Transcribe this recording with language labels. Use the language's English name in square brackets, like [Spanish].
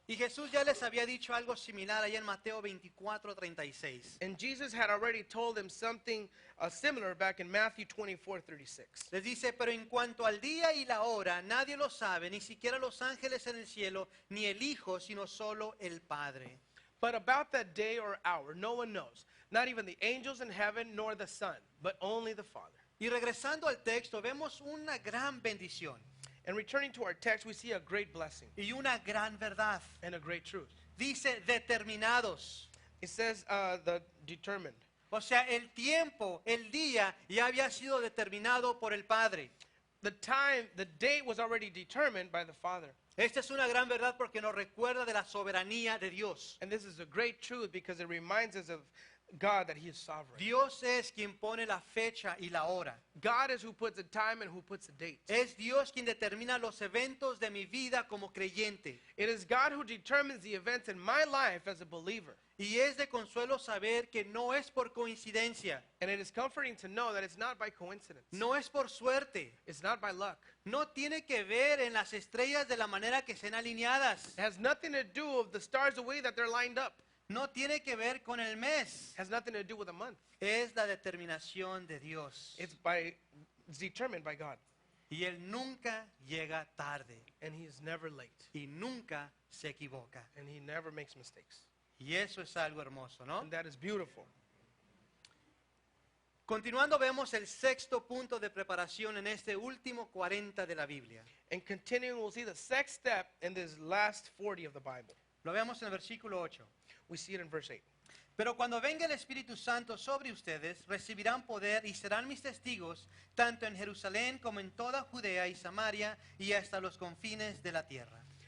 [Spanish] Y Jesús ya les había dicho algo similar allá en Mateo 24:36. [English] And Jesus had already told them something similar back in Matthew 24:36. [Spanish] Les dice, pero en cuanto al día y la hora, nadie lo sabe, ni siquiera los ángeles en el cielo, ni el Hijo, sino solo el Padre. [English] But about that day or hour, no one knows, not even the angels in heaven nor the Son, but only the Father. [Spanish] Y regresando al texto, vemos una gran bendición [English] And returning to our text, we see a great blessing [Spanish] y una gran verdad. [English] and a great truth. [Spanish] Dice, determinados. [English] It says the determined. [Spanish] O sea, el tiempo, el día, ya había sido determinado por el Padre. [English] The time, the date was already determined by the Father. [Spanish] Esta es una gran verdad porque nos recuerda de la soberanía de Dios. [English] And this is a great truth because it reminds us of God, that he is sovereign. [Spanish] Dios es quien pone la fecha y la hora. [English] God is who puts the time and who puts the date. [Spanish] Es Dios quien determina los eventos de mi vida como creyente. [English] It is God who determines the events in my life as a believer. [Spanish] Y es de consuelo saber que no es por coincidencia, [English] And it is comforting to know that it's not by coincidence. [Spanish] no es por suerte, [English] It's not by luck. [Spanish] no tiene que ver en las estrellas de la manera que estén alineadas, [English] It has nothing to do with the stars, the way that they're lined up. [Spanish] no tiene que ver con el mes, [English] It has nothing to do with a month. [Spanish] es la determinación de Dios. [English] It's determined by God. [Spanish] Y Él nunca llega tarde [English] And he is never late. [Spanish] y nunca se equivoca. [English] and he never makes mistakes. [Spanish] Y eso es algo hermoso, ¿no? [English] And that is beautiful. [Spanish] Continuando vemos el sexto punto de preparación en este último 40 de la Biblia. [English] And continuing, we'll see the sixth step in this last 40 of the Bible. [Spanish] Lo vemos en el versículo 8. [English] We see it in verse 8. [Spanish] Pero cuando venga el Espíritu Santo sobre ustedes, recibirán poder y serán mis testigos, tanto en Jerusalén como en toda Judea y Samaria y hasta los confines de la tierra.